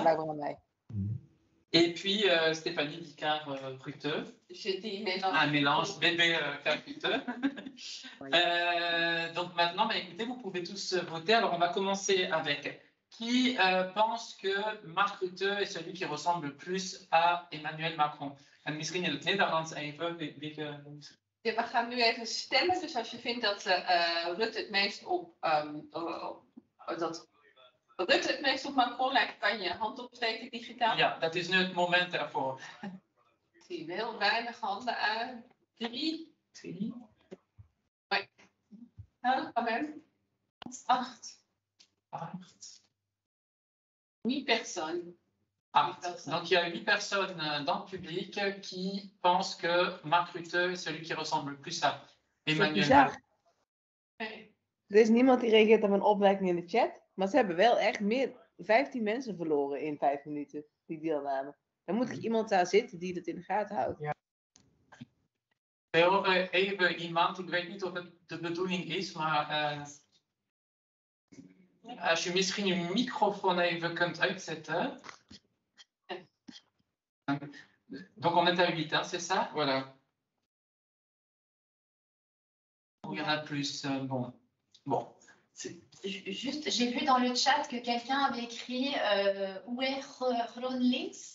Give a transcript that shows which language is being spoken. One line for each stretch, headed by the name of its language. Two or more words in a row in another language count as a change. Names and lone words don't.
French: Et puis Stéphanie dit Kaag, Rutte. J'ai dit mélange. Un mélange bébé Kaag, Rutte. Donc maintenant, écoutez, vous pouvez tous voter. Alors on va commencer avec qui pense que Mark Rutte est celui qui ressemble le plus à Emmanuel Macron.
Dutch: En misschien in het Nederlands even. We gaan nu even stemmen. Dus als je vindt dat Rutte het meest op Macron lijkt, kan je je hand opsteken digitaal. Ja, dat is nu het moment daarvoor. Ik zie heel weinig handen aan. 3. Nee. Nou,
French: quand même. 8. 8 personnes. Donc il y a 8 personnes dans le public qui pensent que Mark Rutte est celui qui ressemble le plus à Emmanuel Macron.
Dutch: Nee. Er is niemand die reageert op een opmerking in de chat, maar ze hebben wel echt 15 mensen verloren in 5 minuten die deelnamen. Dan moet er iemand daar zitten die dat in de gaten houdt. Ja. We horen even iemand, ik weet niet of het de bedoeling is, maar als je misschien je microfoon even kunt uitzetten.
French: Donc on est à 8, hein, c'est ça? Voilà. Ou il y en a plus. Bon. Juste, j'ai vu dans le chat que quelqu'un avait écrit où est GroenLinks?